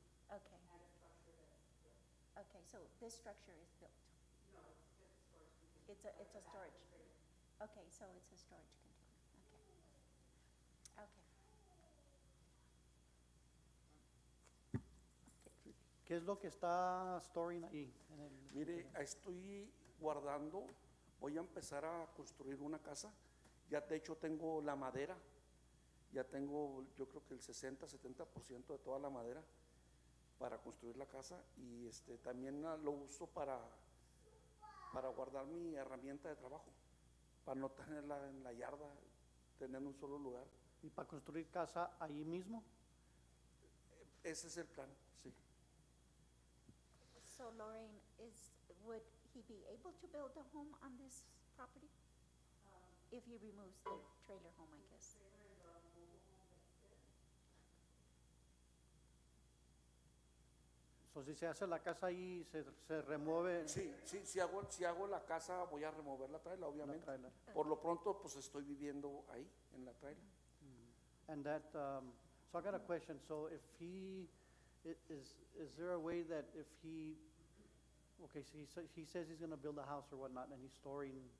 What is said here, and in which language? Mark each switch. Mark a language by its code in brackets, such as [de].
[en] Okay. Okay. So this structure is built. It's a storage. Okay, so it's a storage container, okay. Okay. [es] ¿Qué es lo que está storing ahí? En el, Mire, estoy guardando, voy a empezar a construir una casa. Ya de hecho tengo la madera, ya tengo yo creo que el 60-70% de toda la madera para construir la casa y también lo uso para guardar mi herramienta de trabajo, para no tenerla en la yarda, tener un solo lugar. ¿Y para construir casa ahí mismo? Ese es el plan, sí. [en] So Lorraine, would he be able to build a home on this property? If he removes the trailer home, I guess. [es] So, si se hace la casa ahí, se remueve Sí, si hago la casa voy a remover la traila, la obviamente. [en] trailer. [es] Por lo pronto, pues estoy viviendo ahí, en la traila. [en] And that, so I got a question. So if he, is there a way that if he, okay, so he says he's gonna build a house or whatnot, and he's storing